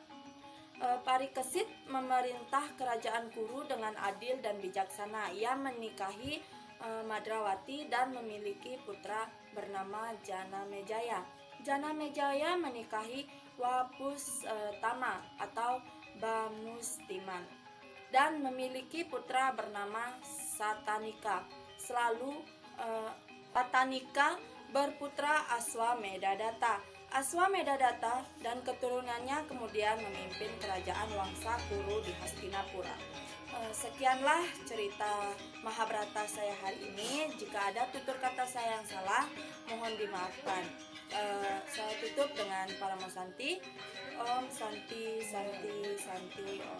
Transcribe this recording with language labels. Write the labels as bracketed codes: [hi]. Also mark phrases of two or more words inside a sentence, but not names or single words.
[id] Parikesit memerintah kerajaan Kuru dengan adil dan bijaksana. Ia menikahi Madrawati dan memiliki putra bernama Janamejaya. Janamejaya menikahi Wapustama atau Bamustiman dan memiliki putra bernama Satanika. Patanika berputra Aswamedadatta. Aswamedadatta dan keturunannya kemudian memimpin kerajaan Wangsa Kuru di Hastinapura. Sekianlah cerita Mahabharata saya hari ini. Jika ada tutur kata saya yang salah, mohon dimaafkan. Saya tutup dengan Paramo Santi. [sa] Om Santi Santi Santi Om.